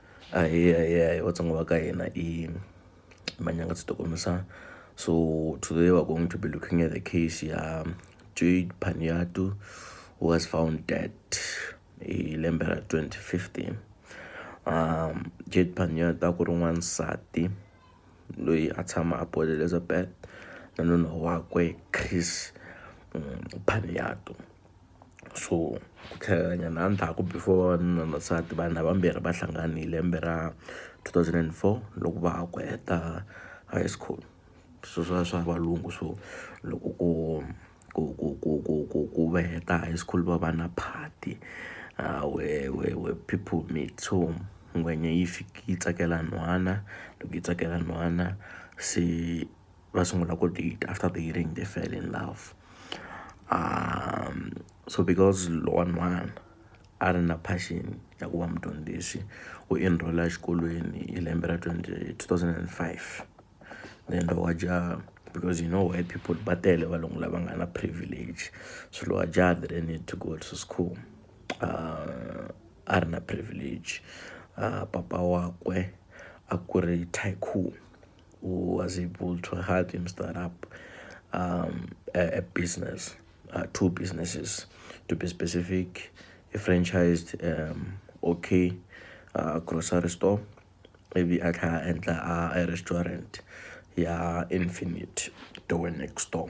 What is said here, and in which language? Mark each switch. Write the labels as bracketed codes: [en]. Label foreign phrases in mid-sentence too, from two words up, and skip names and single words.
[ts] Aye, vatsonga va ka hina I manyanga tsitokomisa. [en] So today we're going to be looking at the case Jayde Panayiotou, who was found dead in [ts] lembe ra 2015. Jayde Panayiotou a ku ri n'wansati loyi a tshama a Port Elizabeth na nuna wakwe Chris Panayiotou. So ku tlhelelanya na ndzhaku before nuna na nsati vanhu vambirhi va hlangane hi lembe ra 2004 loko va ha ku heta [en] high school. [ts] So swa valungu, so loko ku va heta [en] high school [ts] va va na party [en] where people meet. [ts] So ngwenya yi tsakela nhwana, loko yi tsakela nhwana se va sungula ku date. [en] After dating they fell in love. [ts] So because lowa nhwana a ri na passion ya ku va mudyondzisi u enrolla exikolweni hi lembe ra 2005. Then lowa jaha, [en] because you know white people [ts] va tele valungu lava nga na privilege, [en] so [ts] lowa jaha [en] didn't need to go to school. [ts] A ri na privilege. Papa wakwe a ku ri [en] tycoon who was able to help him start up a business, two businesses to be specific, a franchised grocery store, maybe a restaurant, Infinite door next door.